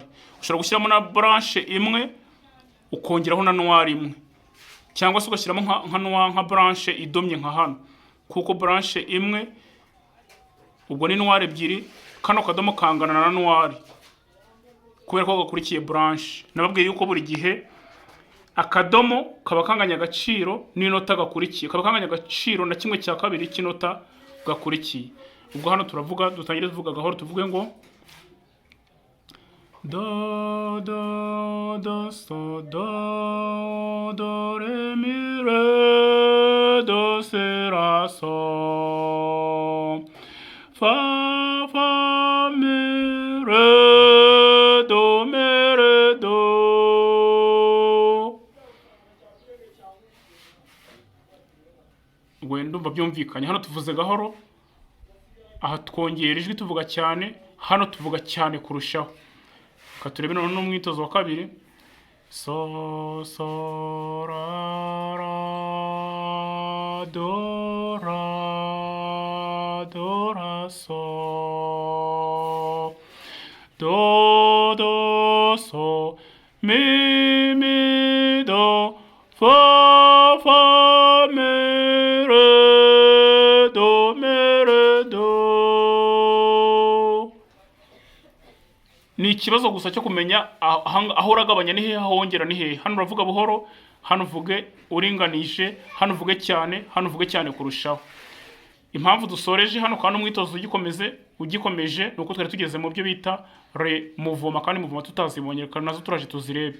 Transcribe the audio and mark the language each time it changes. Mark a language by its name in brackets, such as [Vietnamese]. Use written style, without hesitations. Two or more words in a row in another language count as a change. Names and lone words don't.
[Kinyarwanda] Ushobora gushyiramo na branche imwe ukongeraho na noir imwe, cyangwa se ugashyiramo nka branche idomye nka hano, kuko branche imwe ubwo ni noir ebyiri, kano kadomo kangana na noir kubera ko gakurikiye branche. Nababwiye yuko buri gihe akadomo kaba kanganya agaciro n'inota gakurikiye, kaba kanganya agaciro na kimwe cya kabiri cy'inota gakurikiye. Ubwo hano turavuga, dutangire tuvuga gahoro, tuvuge ngo do do do so do do re mi re do si la so fa fa mi re do mi re do. Ndumva byumvikanye. Hano tuvuze gahoro, aha twongera ijwi tuvuga cyane, hano tuvuga cyane kurushaho. Ka turebe none n'umwitozo wa kabiri. So so ra ra do ra so do do so mi mi do fa fa mi re do mi re do. Ni ikibazo gusa cyo kumenya aho uragabanya ni hehe, aho wongera ni hehe. Hano uravuga buhoro, hano uvuge uringanije, hano uvuge cyane, hano uvuge cyane kurushaho. Impamvu dusoreje hano kandi umwitozo ugikomeje nuko twari tugeze mu byo bita re muvoma, kandi muvoma tutazibonye kandi nazo turaje tuzirebe.